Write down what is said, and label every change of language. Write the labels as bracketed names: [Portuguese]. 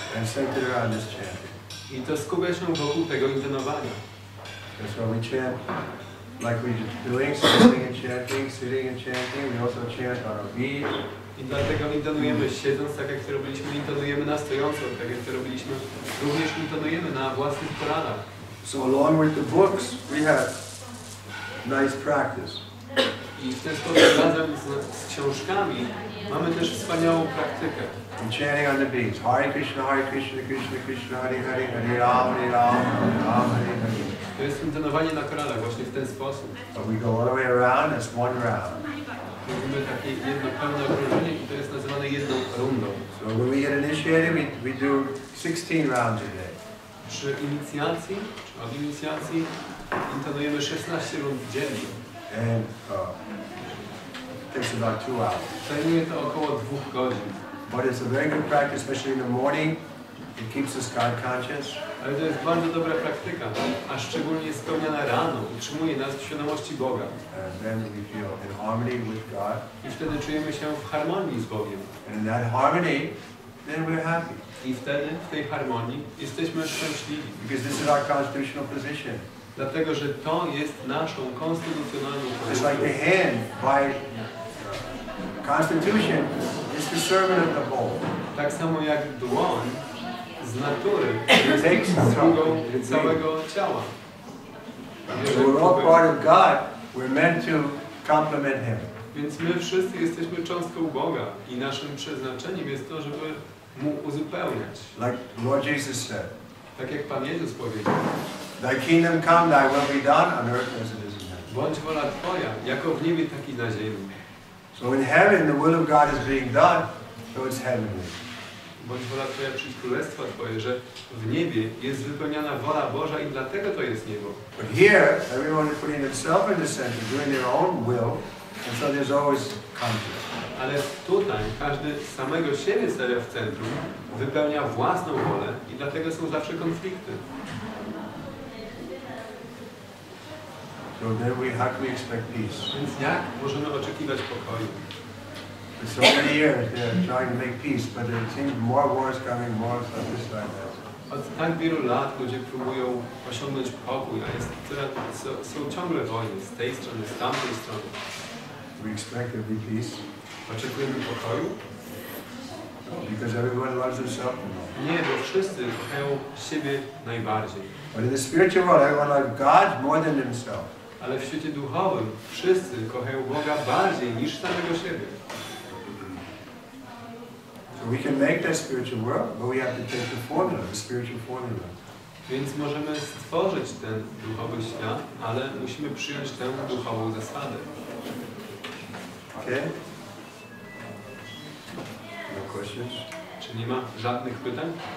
[English] And centered around this chanting. [Polish] I to skupia się wokół tego intonowania. [English] That's why we chant like we're doing, sitting and chanting. We also chant on our knees. [Polish] I dlatego intonujemy siedząc, tak jak to robiliśmy, intonujemy na stojąco, tak jak to robiliśmy, również intonujemy na własnych kolanach. [English] So along with the books, we have nice practice. [Polish] I w ten sposób razem z książkami mamy też wspaniałą praktykę. [English] And chanting on the beats. [Sanskrit] Hare Kryszna, Krishna Krishna, Hare Hare, [English] Hare Ram, Hare Ram, Hare Ram, Hare Hare. [Polish] To jest intonowanie na koralach właśnie w ten sposób. [English] But we go all the way around, that's one round. [Polish] Robimy takie jedno pełne okrążenie i to jest nazywane jedną rundą. [English] So when we get initiated, we do 16 rounds a day. [Polish] Przy inicjacji, czy od inicjacji, intonujemy 16 rund dziennie. [English] And it takes about 2 hours. [Polish] Zajmuje to około 2 godzin. [English] But it's a very good practice, especially in the morning. It keeps us God conscious. [Polish] Ale to jest bardzo dobra praktyka, a szczególnie spełniana rano, utrzymuje nas w świadomości Boga. [English] And then we feel in harmony with God. [Polish] I wtedy czujemy się w harmonii z Bogiem. [English] And in that harmony, then we're happy. [Polish] I wtedy w tej harmonii jesteśmy szczęśliwi. [English] Because this is our constitutional position. [Polish] Dlatego, że to jest naszą konstytucjonalną [English] It's [Polish] pozycją. [English] like the hand by constitution is the servant of the whole. [Polish] Tak samo jak dłoń z natury [English] Takes [Polish] jest sługą całego ciała. [English] So we're all part of God. We're meant to complement Him. [Polish] Więc my wszyscy jesteśmy cząstką Boga i naszym przeznaczeniem jest to, żeby Mu uzupełniać. [English] Like Lord Jesus said. [Polish] Tak jak Pan Jezus powiedział. [English] Thy kingdom come, thy will be done on earth as it is in heaven. [Polish] Bądź wola Twoja, jako w niebie, tak i na ziemi. [English] So in heaven, the will of God is being done, so it's heavenly. [Polish] Bądź wola Twoja, przyjdź królestwa Twoje, że w niebie jest wypełniana wola Boża i dlatego to jest niebo. [English] But here, everyone is putting themselves in the center, doing their own will, and so there's always conflict. [Polish] Ale tutaj każdy samego siebie stawia w centrum, wypełnia własną wolę i dlatego są zawsze konflikty. [English] So then how can we expect peace? [Polish] Więc jak możemy oczekiwać pokoju? [English] For so many years they're trying to make peace, but it seems more wars coming, more stuff this like that. [Polish] Od tak wielu lat ludzie próbują osiągnąć pokój, a są ciągle wojny z tej strony, z tamtej strony. [English] We expect there to be peace. [Polish] Oczekujemy pokoju? [English] Because everyone loves themselves. [Polish] Nie, bo wszyscy kochają siebie najbardziej. [English] But in the spiritual world, everyone loves God more than themselves. [Polish] Ale w świecie duchowym wszyscy kochają Boga bardziej niż samego siebie. [English] So we can make that spiritual world, but we have to take the formula, the spiritual formula. [Polish] Więc możemy stworzyć ten duchowy świat, ale musimy przyjąć tę duchową zasadę. [English] Okay? No questions? [Polish] Czy nie ma żadnych pytań?